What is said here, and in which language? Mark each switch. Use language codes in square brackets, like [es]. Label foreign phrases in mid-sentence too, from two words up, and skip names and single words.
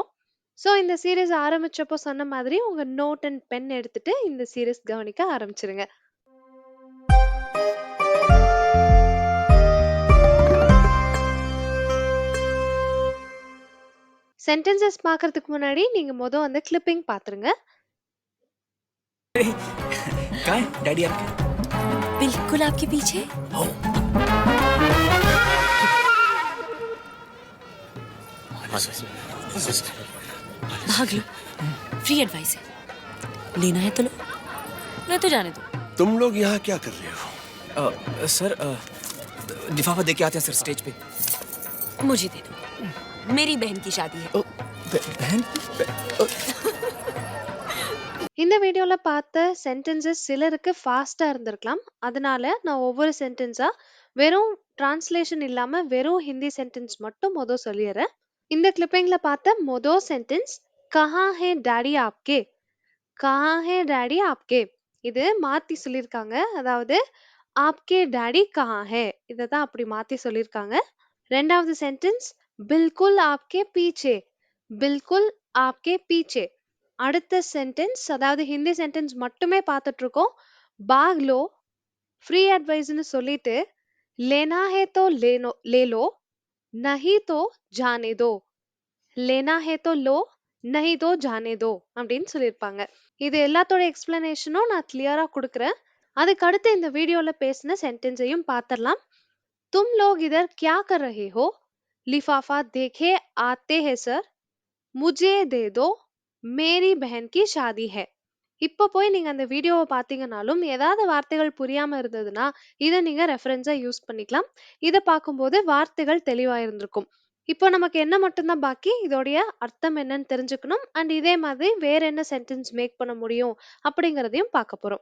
[ta] ஸோ இந்த சீரிஸ் ஆரம்பிச்சப்போ சொன்ன மாதிரி உங்க [en] note and pen [ta] எடுத்துட்டு இந்த சீரிஸ் கவனிக்க ஆரம்பிச்சிருங்க. சென்டென்சஸ் பார்க்கறதுக்கு முன்னாடி நீங்க அந்த கிளிப்பிங் பார்த்துருங்க. [hi] कहाँ है डैडी आपके? बिल्कुल आपके पीछे। हो। भाग लो, फ्री एडवाइस है। लेना है तो लो, नहीं तो जाने दो। तुम लोग यहाँ क्या कर रहे हो? सर लिफाफा दे के आते हैं सर स्टेज पे। मुझे दे दो, मेरी बहन की शादी है। बहन [ta] இந்த வீடியோல பார்த்த சென்டென்சஸ் சிலருக்கு ஃபாஸ்டா இருந்திருக்கலாம். அதனால நான் ஒவ்வொரு சென்டென்ஸா வெறும் டிரான்ஸ்லேஷன் இல்லாம வெறும் ஹிந்தி சென்டென்ஸ் மட்டும் சொல்லிடுறேன். இந்த கிளிப்பிங்ல பார்த்த சென்டென்ஸ் [hi] कहाँ है डैडी आपके. कहाँ है डैडी आपके. [ta] இது மாத்தி சொல்லியிருக்காங்க. அதாவது [hi] आपके डैडी कहाँ है, [ta] இதை தான் அப்படி மாத்தி சொல்லியிருக்காங்க. ரெண்டாவது சென்டென்ஸ் [hi] बिल्कुल आपके पीछे. बिल्कुल आपके पीछे. [ta] அடுத்த சென்டென்ஸ், அதாவது ஹிந்தி சென்டென்ஸ் மட்டுமே பார்த்துட்டு இருக்கோம். [hi] भाग लो, फ्री एडवाइस சொல்லிட்டு लेना है तो ले लो, नहीं तो जाने दो. लेना है तो लो, नहीं तो जाने दो [ta] அப்படின்னு சொல்லியிருப்பாங்க. இது எல்லாத்தோட எக்ஸ்பிளனேஷனும் நான் கிளியரா கொடுக்குறேன். அதுக்கு அடுத்து இந்த வீடியோல பேசின சென்டென்ஸையும் பார்த்துடலாம். [hi] तुम लोग इधर क्या कर रहे हो? लिफाफा देखे आते हैं सर, मुझे दे दो, मेरी बहन की शादी है. [ta] இப்போ போய் நீங்க அந்த வீடியோவை பார்த்தீங்கனாலும் ஏதாவது வார்த்தைகள் புரியாம இருந்ததுன்னா இதை நீங்க ரெஃபரன்ஸா யூஸ் பண்ணிக்கலாம். இதை பார்க்கும்போது வார்த்தைகள் தெளிவா இருந்திருக்கும். இப்போ நமக்கு என்ன மட்டும்தான் பாக்கி, இதோடைய அர்த்தம் என்னன்னு தெரிஞ்சுக்கணும். அண்ட் இதே மாதிரி வேற என்ன சென்டென்ஸ் மேக் பண்ண முடியும் அப்படிங்கறதையும் பார்க்க போறோம்.